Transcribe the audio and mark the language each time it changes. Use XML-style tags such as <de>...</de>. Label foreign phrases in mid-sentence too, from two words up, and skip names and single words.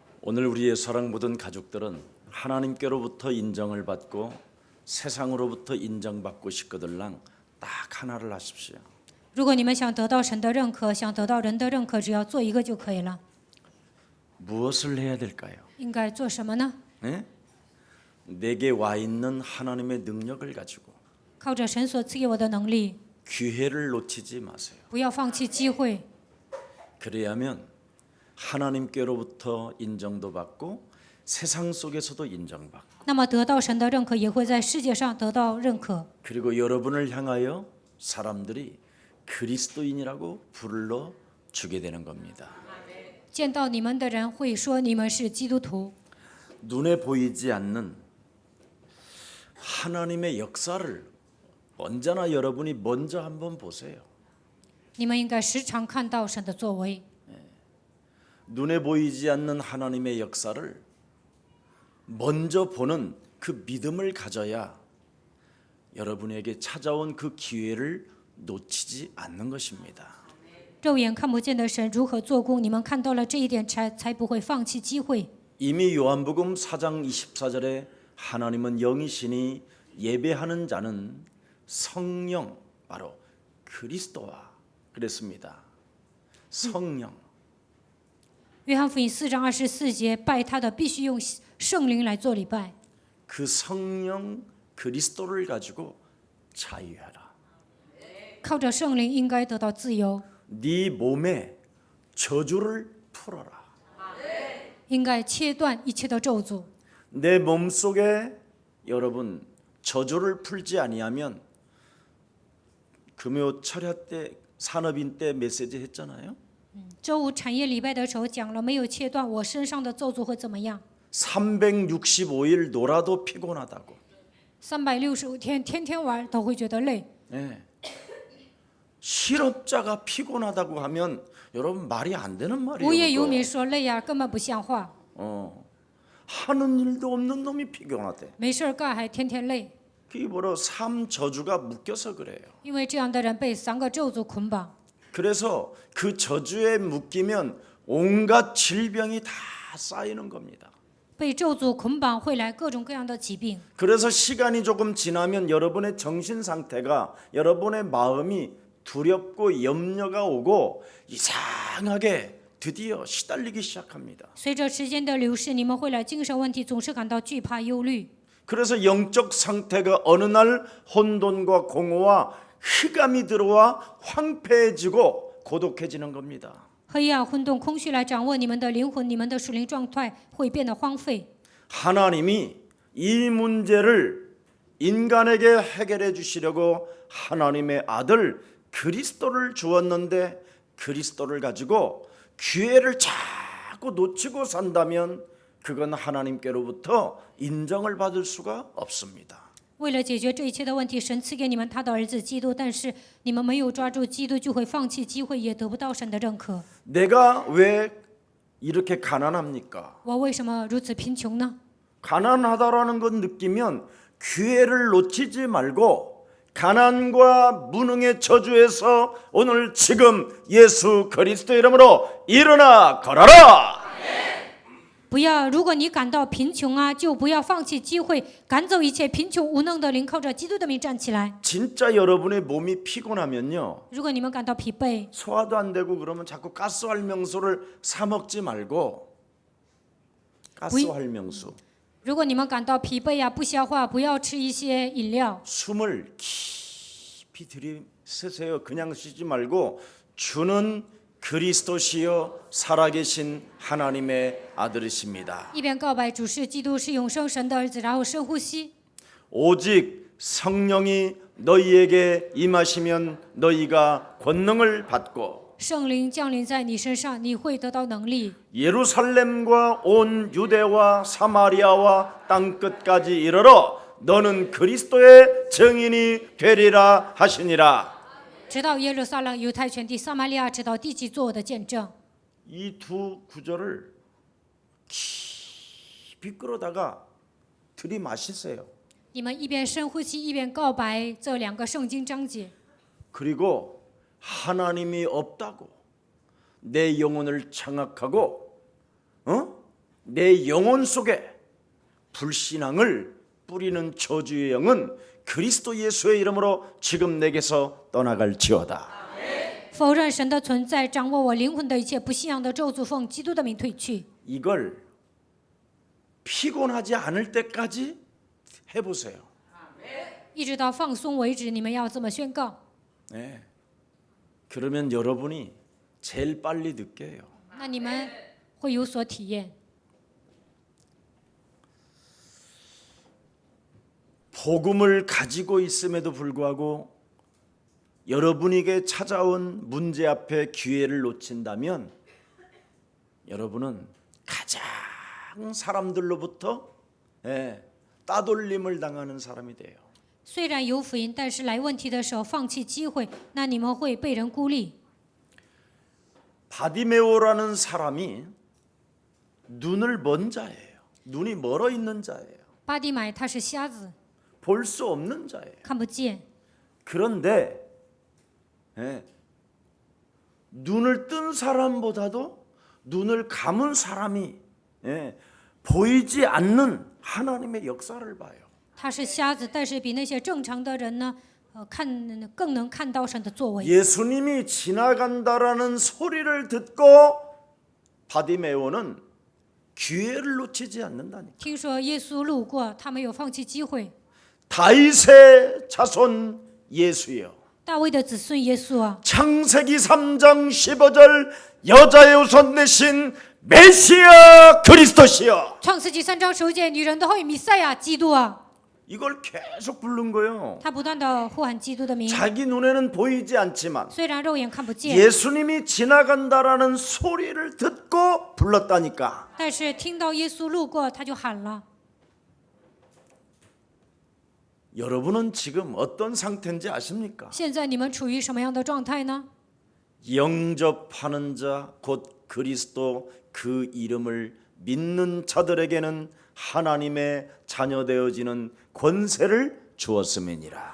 <ko>오늘 우리의 사랑 모든 가족들은 하나님께로부터 인정을 받고 세상으로부터 인정받고 싶거들랑 딱 하나를 하십시오.</ko> <zh>如果你们想得到神的认可，想得到人的认可，只要做一个就可以了。</zh> <ko>무엇을 해야 될까요?</ko> <zh>应该做什么呢？</zh> <ko>네? 내게 와 있는 하나님의 능력을 가지고</ko> <zh>靠着神所赐给我的能力，</zh> <ko>기회를 놓치지 마세요.</ko> <zh>不要放弃机会，</zh> <ko>그래야면 하나님께로부터 인정도 받고 세상 속에서도 인정받고</ko> <zh>那么得到神的认可，也会在世界上得到认可。</zh> <ko>그리고 여러분을 향하여 사람들이 그리스도인이라고 불러 주게 되는 겁니다.</ko> <zh>见到你们的人会说你们是基督徒。</zh> <ko>눈에 보이지 않는 하나님의 역사를 언제나 여러분이 먼저 한번 보세요.</ko> <zh>你们应该时常看到神的作为。</zh> <ko>눈에 보이지 않는 하나님의 역사를 먼저 보는 그 믿음을 가져야 여러분에게 찾아온 그 기회를 놓치지 않는 것입니다.</ko> <zh>肉眼看不见的神如何做工，你们看到了这一点才不会放弃机会。</zh> <ko>이미 요한복음 4장 24절에 하나님은 영이시니 예배하는 자는 성령 바로 그리스도와 그랬습니다. 성령.</ko> <zh>约翰福音4章24节，拜他的必须用圣灵来做礼拜。</zh> <ko>그 성령 그리스도를 가지고 자유하라.</ko> <zh>靠着圣灵应该得到自由，</zh> <ko>네 몸에 저주를 풀어라.</ko> <zh>应该切断一切的咒诅。</zh> <ko>내 몸속에 여러분 저주를 풀지 아니하면 금요 철야 때 산업인 때 메시지 했잖아요.</ko> <zh>周五产业礼拜的时候讲了，没有切断我身上的咒诅会怎么样？</zh> <ko>365일 놀아도 피곤하다고.</ko> <zh>365 天，天天玩都会觉得累。</zh> <ko>네. 실업자가 피곤하다고 하면 여러분 말이 안 되는 말이에요.</ko> <zh>无业游</zh> <ko>그거.</ko> <zh>民说累呀，根本不像话。</zh> <ko>하는 일도 없는 놈이 피곤하대.</ko> <zh>没事儿干还天天累，</zh> <ko>그게 바로 삶 저주가 묶여서 그래요.</ko> <zh>因为这样的人被3个咒诅捆绑。</zh> <ko>그래서 그 저주에 묶이면 온갖 질병이 다 쌓이는 겁니다.</ko> <zh>被咒诅捆绑会来各种各样的疾病。</zh> <ko>그래서 시간이 조금 지나면 여러분의 정신 상태가 여러분의 마음이 두렵고 염려가 오고 이상하게 드디어 시달리기 시작합니다.</ko> <zh>随着时间的流逝，你们会来精神问题总是感到惧怕、忧虑。</zh> <ko>그래서 영적 상태가 어느 날 혼돈과 공허와 흑암이 들어와 황폐해지고 고독해지는 겁니다.</ko> <zh>黑暗、混沌、空虚来掌握你们的灵魂，你们的属灵状态会变得荒废。</zh> <ko>하나님이 이 문제를 인간에게 해결해 주시려고 하나님의 아들 그리스도를 주었는데 그리스도를 가지고 기회를 자꾸 놓치고 산다면 그건 하나님께로부터 인정을 받을 수가 없습니다.</ko> <zh>为了解决这一切的问题，神赐给你们他的儿子基督，但是你们没有抓住基督，就会放弃机会，也得不到神的认可。</zh> <ko>내가 왜 이렇게 가난합니까?</ko> <zh>我为什么如此贫穷呢？</zh> <ko>가난하다라는 건 느끼면 기회를 놓치지 말고 가난과 무능의 저주에서 오늘 지금 예수 그리스도 이름으로 일어나 걸어라.</ko> <zh>不要，如果你感到贫穷啊，就不要放弃机会，赶走一切贫穷无能的灵，靠着基督的名站起来。</zh> <ko>진짜 여러분의 몸이 피곤하면요.</ko> <zh>如果你们感到疲惫，</zh> <ko>소화도 안 되고 그러면 자꾸 가스활명수를 사 먹지 말고 가스활명수</ko> <zh>如果你们感到疲惫呀、不消化，不要吃一些饮料，</zh> <ko>숨을 깊이 들이쉬세요. 그냥 쉬지 말고 주는 그리스도시요 살아계신 하나님의 아들이십니다.</ko> <zh>一边告白主是基督，是永生神的儿子，然后深呼吸。</zh> <ko>오직 성령이 너희에게 임하시면 너희가 권능을 받고</ko> <zh>圣灵降临在你身上，你会得到能力。</zh> <ko>예루살렘과 온 유대와 사마리아와 땅끝까지 이르러 너는 그리스도의 증인이 되리라 하시니라.</ko> <zh>直到耶路撒冷、犹太全地、撒玛利亚，直到地极，做我的见证。</zh> <ko>이 두 구절을 깊이 끌어다가 들이마시세요.</ko> <zh>你们一边深呼吸，一边告白这2个圣经章节。</zh> <ko>그리고 하나님이 없다고 내 영혼을 장악하고 내 영혼 속에 불신앙을 뿌리는 저주의 영은 그리스도 예수의 이름으로 지금 내게서 떠나갈지어다.</ko> <zh>否认神的存在，掌握我灵魂的一切不信仰的咒诅，奉基督的名退去。</zh> <ko>이걸 피곤하지 않을 때까지 해보세요.</ko> <zh>一直到放松为止，你们要这么宣告。</zh> <ko>네. 그러면 여러분이 제일 빨리 느껴요.</ko> <zh>那你们会有所体验。</zh> <ko>복음을 가지고 있음에도 불구하고 여러분에게 찾아온 문제 앞에 기회를 놓친다면 여러분은 가장 사람들로부터 따돌림을 당하는 사람이 돼요.</ko> <zh>虽然有福音，但是来问题的时候放弃机会，那你们会被人孤立。</zh> <ko>바디메오라는 사람이 눈을 먼 자예요. 눈이 멀어 있는 자예요.</ko> <zh>巴迪买他是瞎子，</zh> <ko>볼 수 없는 자예요.</ko> <zh>看不见。</zh> <ko>그런데 눈을 뜬 사람보다도 눈을 감은 사람이 보이지 않는 하나님의 역사를 봐요.</ko> <zh>他是瞎子，但是比那些正常的人呢，更能看到神的作为。</zh> <ko>예수님이 지나간다라는 소리를 듣고 바디메오는 기회를 놓치지 않는다니까.</ko> <zh>听说耶稣路过，他没有放弃机会。</zh> <ko>다윗의 자손 예수여.</ko> <zh>大卫的子孙耶稣啊，</zh> <ko>창세기 3장 15절 여자의 우선 내신 메시아 그리스도시여.</ko> <zh>创世纪3章15节，女人的后裔弥赛亚基督啊，</zh> <ko>이걸 계속 부른 거예요.</ko> <zh>他不断的呼喊基督的名，</zh> <ko>자기 눈에는 보이지 않지만</ko> <zh>虽然肉眼看不见，</zh> <ko>예수님이 지나간다라는 소리를 듣고 불렀다니까.</ko> <zh>但是听到耶稣路过，他就喊了。</zh> <ko>여러분은 지금 어떤 상태인지 아십니까?</ko> <zh>现在你们处于什么样的状态呢？</zh> <ko>영접하는 자 곧 그리스도 그 이름을 믿는 자들에게는 하나님의 자녀 되어지는 권세를 주었음이니라.</ko>